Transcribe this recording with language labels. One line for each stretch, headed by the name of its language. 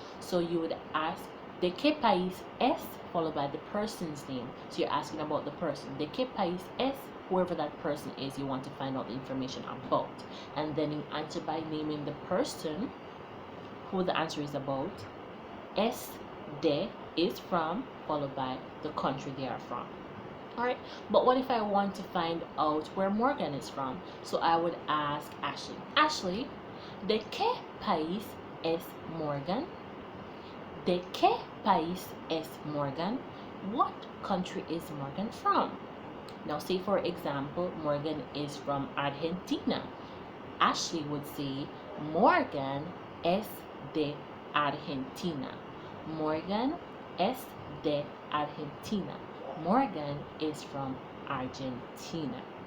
English: So you would ask,
Spanish: ¿De qué país es?
English: Followed by the person's name. So you're asking about the person.
Spanish: ¿De qué país es?
English: Whoever that person is, you want to find out the information about. And then you answer by naming the person who the answer is about.
Spanish: Es de
English: is from, followed by the country they are from. Alright, but what if I want to find out where Morgan is from? So I would ask Ashley.
Spanish: Ashley, ¿de qué país es Morgan? ¿De qué país es Morgan?
English: What country is Morgan from? Now say for example, Morgan is from Argentina. Ashley would say,
Spanish: Morgan es de Argentina. Morgan es de Argentina.
English: Morgan is from Argentina.